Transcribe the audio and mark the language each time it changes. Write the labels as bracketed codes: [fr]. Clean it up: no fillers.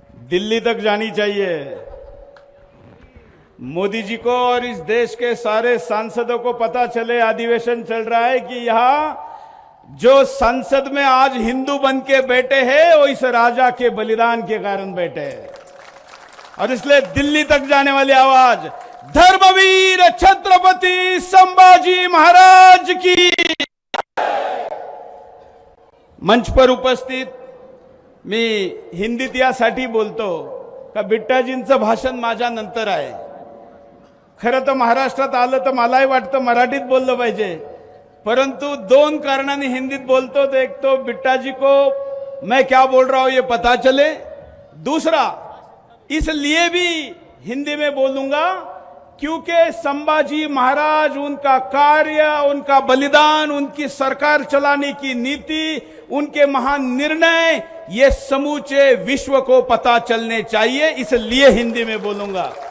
[hi] दिल्ली तक जानी चाहिए मोदी जी को और इस देश के सारे सांसदों को पता चले, अधिवेशन चल रहा है, कि यहां जो संसद में आज हिंदू बन के बैठे हैं वो इस राजा के बलिदान के कारण बैठे हैं। और इसलिए दिल्ली तक जाने वाली आवाज धर्मवीर छत्रपति संभाजी महाराज की। [mr] मंच पर उपस्थित मी हिंदीत यासाठी बोलतो का बिट्टाजींचं भाषण माझ्या नंतर आहे। खरं तर महाराष्ट्रात आलं तर मलाही वाटतं मराठीत बोललं पाहिजे, परंतु दोन कारणांनी हिंदीत बोलतो। [hi] तो एक तो बिट्टाजी को मैं क्या बोल रहा हूं ये पता चले, दूसरा इसलिए भी हिंदी में बोलूंगा क्योंकि संभाजी महाराज, उनका कार्य, उनका बलिदान, उनकी सरकार चलाने की नीति, उनके महान निर्णय ये समूचे विश्व को पता चलने चाहिए, इसलिए हिंदी में बोलूंगा।